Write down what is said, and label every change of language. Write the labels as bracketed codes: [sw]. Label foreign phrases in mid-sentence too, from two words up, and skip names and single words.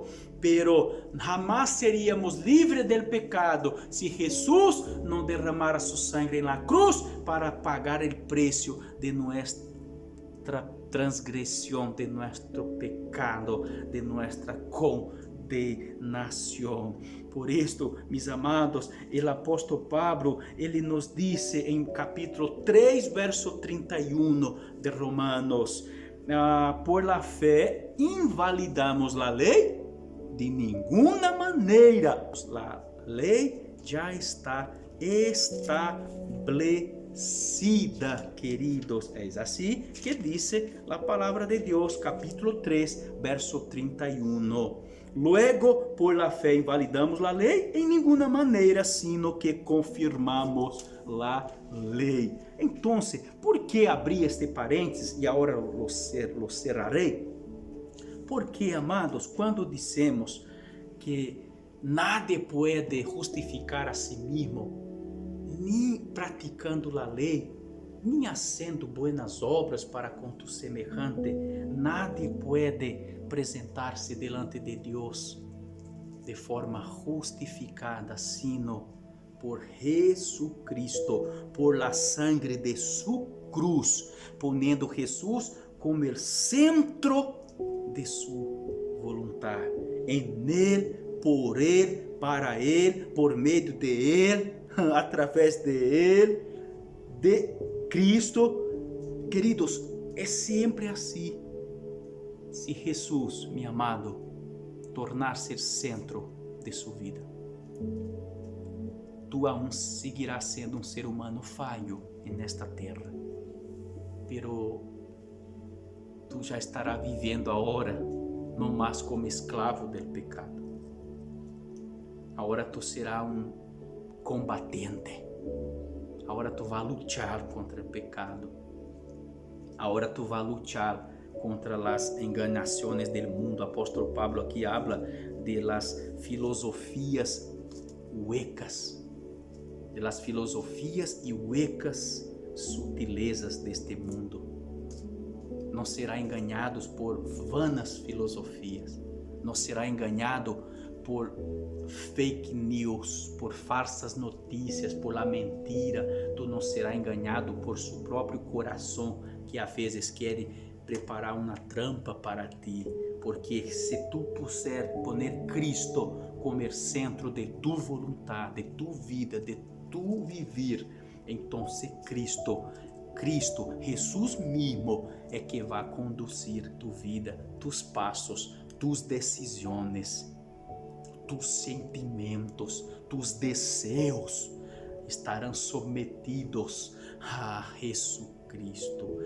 [es] Pero jamás seríamos libres del pecado si Jesús no derramara su sangre en la cruz para pagar el precio de nuestra transgresión, de nuestro pecado, de nuestra condenación. Por esto, mis amados, el apóstol Pablo, ele nos dice en capítulo 3, verso 31 de Romanos, por la fe invalidamos la ley? [pt] De nenhuma maneira. A lei já está estabelecida, queridos. É assim que diz a palavra de Deus, capítulo 3, verso 31. [es] Luego, por la fe invalidamos la lei [pt] em nenhuma maneira, [es] sino que confirmamos la lei. [pt] Então, por que abrir este parênteses e agora lo cerrarei? Porque, amados, quando dissemos que nadie pode justificar a si mesmo, nem praticando a lei, nem [es] fazendo buenas obras para com tu semejante, nadie [pt] pode apresentar-se [es] delante de Deus de forma justificada, sino por Jesucristo, por la sangre de su cruz, ponendo Jesus como el centro de su voluntad, en Él, por Él, para Él, por medio de Él, a través de Él, de Cristo. [pt] Queridos, é sempre assim. Se Jesus, meu amado, tornar-se o centro de sua vida, [es] tu aún seguirás [pt] sendo um ser humano falho nesta terra, pero tu já estará vivendo agora, não mais como escravo do pecado. Agora tu será um combatente. Agora tu vai lutar contra o pecado. Agora tu vai lutar contra as enganações do mundo. O apóstolo [es] Pablo aqui habla de las filosofias huecas, de las filosofias e huecas sutilezas [pt] deste mundo. Não será enganado [es] por vanas filosofias, [pt] não será enganado por fake news, por falsas notícias, [es] por la mentira. [pt] Tu não será enganado por seu próprio coração, que às vezes quer preparar uma trampa para ti, porque se tu puser poner Cristo como o centro de tu vontade, [es] de tu vida, de tu vivir, [pt] então Cristo, Jesus mesmo é que vai conduzir tu vida, tus passos, tus decisões, tus sentimentos, tus desejos estarão submetidos a Jesucristo.